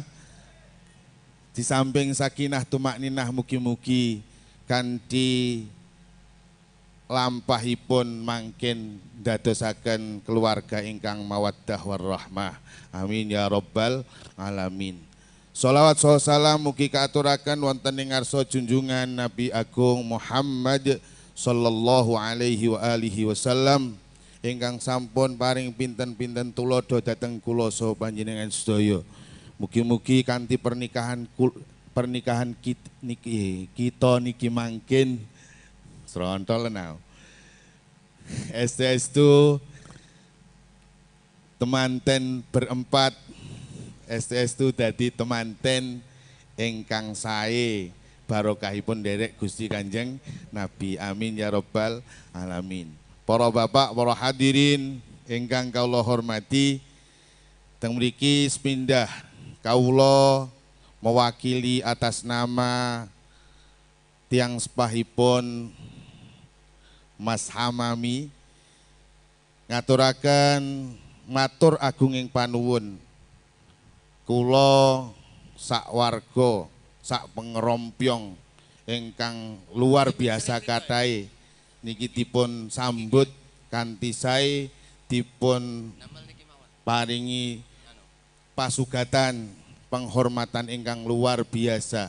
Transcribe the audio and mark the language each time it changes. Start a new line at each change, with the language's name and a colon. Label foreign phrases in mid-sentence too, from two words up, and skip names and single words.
Indonesian: Di samping
Javanese: sakinah tumakninah, mugi-mugi kanthi lampahipun mangkin dadosaken keluarga ingkang
Arabic: mawaddah warahmah. Amin ya rabbal alamin.
Javanese: Sholawat salam mugi kaaturaken wonten ing ngarsa junjungan Nabi Agung Muhammad
Arabic: sallallahu alaihi wa alihi wasallam
Javanese: ingkang sampun paring pinten-pinten tulodo dhateng kula saha panjenengan sedaya. Mugi-mugi kanthi pernikahan kita niki mangkin srontol now. Estu temanten berempat, estu dadi temanten ingkang sae barokahipun derek Gusti Kanjeng Nabi.
Arabic: Amin ya rabbal alamin.
Javanese: Para bapak, para hadirin ingkang kawula hormati, teng mriki sepindah kawula mewakili
Indonesian: atas nama
Javanese: tiang sepahipun Mas Hamami ngaturaken matur agunging panuwun kula sak warga sak pengerompyong ingkang
Indonesian: luar biasa
Javanese: kathahé niki dipun sambut kanthi sae, dipun paringi pasugatan penghormatan ingkang
Indonesian: luar biasa.